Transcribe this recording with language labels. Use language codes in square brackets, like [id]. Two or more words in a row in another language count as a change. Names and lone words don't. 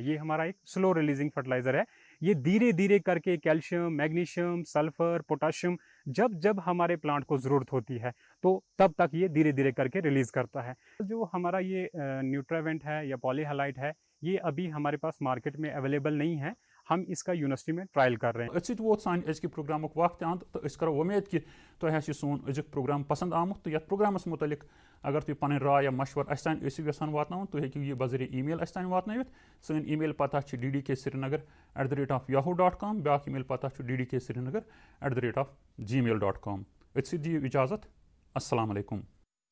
[hi] ये हमारा एक [en] slow releasing fertilizer [hi] है। ये धीरे धीरे करके कैल्शियम, मैग्नीशियम, सल्फ़र, पोटाशियम जब हमारे प्लांट को ज़रूरत होती है तो तब तक ये धीरे धीरे करके रिलीज़ करता है। जो हमारा ये न्यूट्रावेंट है या पॉलीहालाइट है, ये अभी हमारे पास मार्केट में अवेलेबल नहीं है। हम इसका यूनिवर्सिटी में ट्रायल कर रहे हैं। [ks] वो सान प्रोग्राम वक्त अंत तो करो उम्मीद कि तुम सोन अजुक प्रोग्राम पसंद आमुत। तो ये प्रोग्रामस मुतलिक अगर तुम पन राय या मशवर अस यसान वातन तो हेकि यह बजरिए ईमेल अस वातन। सन ईमेल पता ddksrinagar@yahoo.com, ब्या ईमेल पता ddksrinagar@gmail.com। दियो इजाज़त। [ar] السلام عليكم.